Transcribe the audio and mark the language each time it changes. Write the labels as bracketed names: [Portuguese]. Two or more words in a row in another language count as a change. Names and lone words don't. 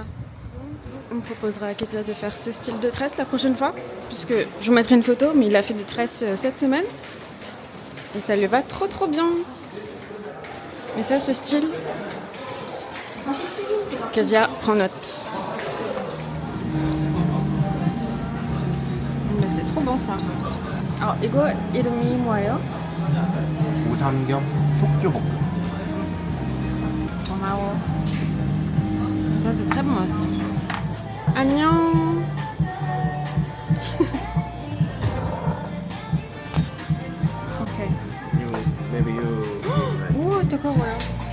[French] On me proposera à Kezia de faire ce style de tresse la prochaine fois, puisque je vous mettrai une photo, mais il a fait des tresses cette semaine et ça lui va trop bien. Mais ça, ce style, Kezia prend note. C'est trop bon ça. Alors, [Korean] 이거 이름이 뭐예요? 우삼겹 숙주볶음. 고마워. [French] Ça c'est très bon aussi. [Korean] 안녕. [English] Ok. Maybe you. [Korean] 오, 뜨거워요.